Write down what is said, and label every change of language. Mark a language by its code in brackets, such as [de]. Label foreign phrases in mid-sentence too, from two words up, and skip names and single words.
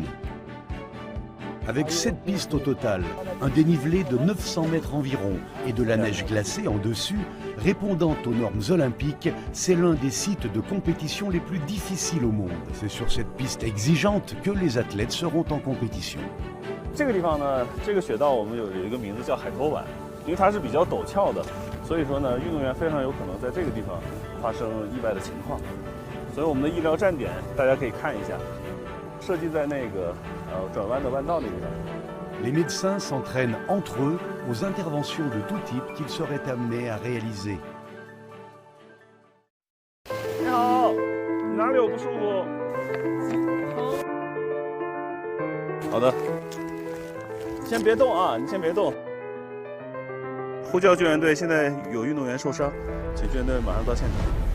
[fr] Avec 7 pistes au total, un dénivelé de 900 mètres environ et de la neige glacée en dessus, répondant aux normes olympiques, c'est l'un des sites de compétition les plus difficiles au monde. C'est sur cette piste exigeante que les athlètes seront en compétition. [zh] 这个地方呢，这个雪道我们有一个名字叫海头碗，因为它是比较陡峭的，所以说呢，运动员非常有可能在这个地方发生意外的情况。所以我们的医疗站点大家可以看一下，设计在那个转弯的弯道那边。 [fr] Les médecins s'entraînent entre eux aux interventions de tout type qu'ils seraient amenés à réaliser. [zh] 你好，你哪里有不舒服？好的，先别动啊，你先别动。呼叫救援队，现在有运动员受伤，请救援队马上到现场。